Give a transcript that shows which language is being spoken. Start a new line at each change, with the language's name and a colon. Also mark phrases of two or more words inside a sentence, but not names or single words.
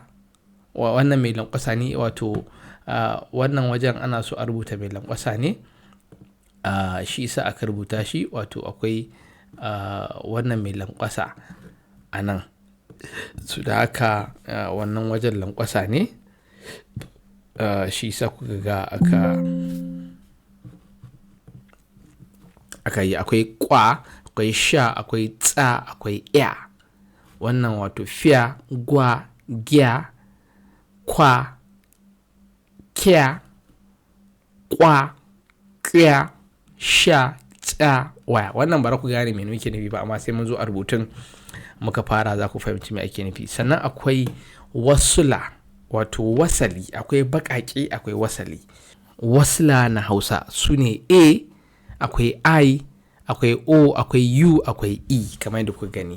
Hausa: Wannan mai lankwasa ne, wato wannan wajen ana so a rubuta mai lankwasa ne, shi isa aka rubuta shi, wato akwai wannan mai lankwasa a nan, su da haka wannan wajen lankwasa ne, shi isa kuka ga aka yi. Akwai kwa, akwai sha, akwai tsa, akwai ya. Wannan wato fiya, gwa, gya, kwa, kya, kwa, kya, sha, tsa, waya. Wannan bara ku gane me muke nufi ba, amma sai mun zo a rubutun muka fara za ku fahimci me ake nufi. Sannan akwai wasula, wato wasali, akwai baƙaƙe, akwai wasali. Wasla na Hausa su ne A, akwai I, akwai O, akwai U, akwai E, kamar yadda kuka gani.